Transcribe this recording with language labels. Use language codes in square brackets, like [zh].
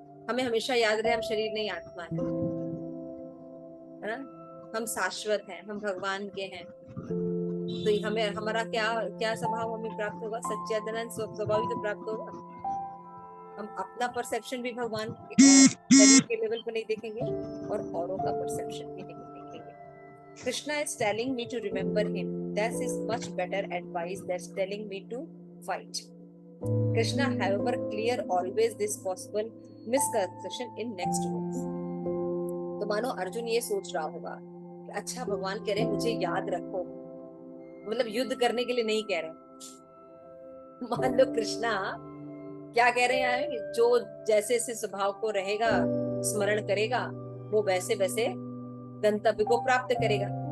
[hi] हमें हमेशा याद रहे हम शरीर नहीं आत्मा है ना, हम शाश्वत हैं, हम भगवान के हैं। तो हमें हमारा क्या क्या स्वभाव हमें प्राप्त होगा? सच्चिदानंद स्वभाव ही तो प्राप्त होगा। हम अपना परसेप्शन भी भगवान शरीर के लेवल पर नहीं देखेंगे और औरों का परसेप्शन भी नहीं देखेंगे। [en] Krishna is telling me to remember him. That is much better advice than telling me to fight. Krishna, however, clear always this possible misconception in next words. [hi] तो मानो अर्जुन ये सोच रहा होगा कि अच्छा भगवान कह रहे हैं मुझे याद रखो, मतलब युद्ध करने के लिए नहीं कह रहे। मान लो कृष्णा क्या कह रहे हैं, जो जैसे जैसे स्वभाव को रहेगा स्मरण करेगा वो वैसे वैसे गंतव्य को प्राप्त करेगा।